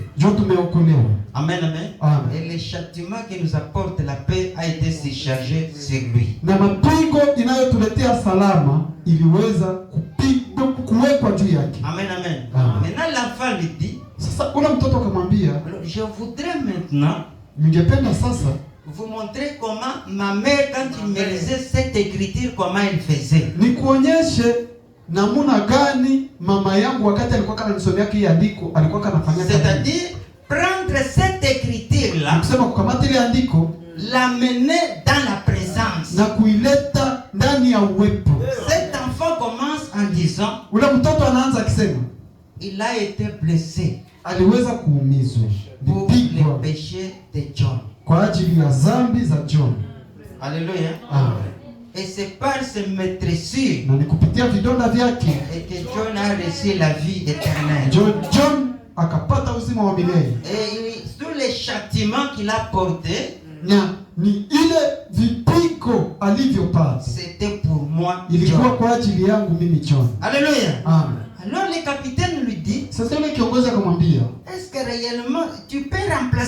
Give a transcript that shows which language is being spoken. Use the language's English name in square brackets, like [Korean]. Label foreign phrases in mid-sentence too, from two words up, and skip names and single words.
[Swahili] Ndio tumeokolewa. Amen, amen. Amen. [French] Et le châtiment qui nous apporte la paix a été surchargé sur lui. [Swahili] Na mapigo inayotuletea salama iliweza kuwekwa juu yake. Amen, amen. Amen. [French] Maintenant l'enfant lui dit, [Swahili] sasa ule mtoto akamwambia, [French] je voudrais maintenant [Swahili] ningependa sasa [French] vous montrer comment ma mère, quand il me lisait cette écriture, comment elle faisait. [Swahili] Nikuonyeshe namuna gani mama yangu wakati alikuwa ananisomea hii andiko alikuwa anafanya. [French] C'est-à-dire prendre cette écriture là, [Swahili] kusema kukamata ile andiko, [French] l'amener dans la présence, [Swahili] na kuileta ndani ya uwepo. [French] Cet enfant commence en disant, [Swahili] ule mtoto anaanza akisema, [French] il a été blessé, [Swahili] aliweza kuumizwa [French] pour le péché de John, [Swahili] kwa ajili ya dhambi za John. [French] Alléluia. Amen. Et c'est par ces meurtrissures [Swahili] na ni kupitia vidonda vyake [French] et que John a reçu la vie éternelle. [Swahili] John akapata uzima wa milele. [French] Et tous les châtiments qu'il a portés, [Swahili] ni ile vipigo alivyopata, [French] c'était pour moi. [Swahili] Ilikuwa kwa ajili yangu mimi John. [French] Alléluia. Amen. Alors le capitaine lui dit, [Swahili] sasa yule kiongozi akamwambia, [French] est-ce que réellement tu peux remplacer